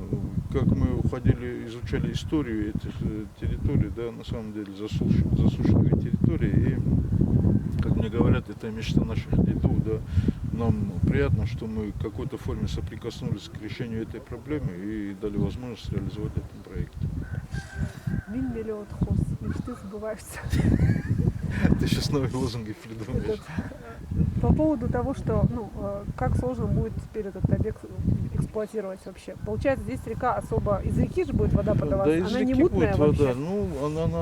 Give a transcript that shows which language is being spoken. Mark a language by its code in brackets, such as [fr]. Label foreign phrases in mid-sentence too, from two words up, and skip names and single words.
[ru] Как мы уходили, изучали историю этих территорий, да, на самом деле засушливые территории, и, как мне говорят, это мечта наших дедов, да, нам приятно, что мы в какой-то форме соприкоснулись к решению этой проблемы и дали возможность реализовать этот проект. Винмелиот хоз, мечты сбываются. Ты сейчас новые лозунги придумаешь. По поводу того, что, как сложно будет теперь этот объект эксплуатировать вообще. Получается, здесь река особо, из реки же будет вода подаваться, Да, из она реки не мутная будет вообще. вода.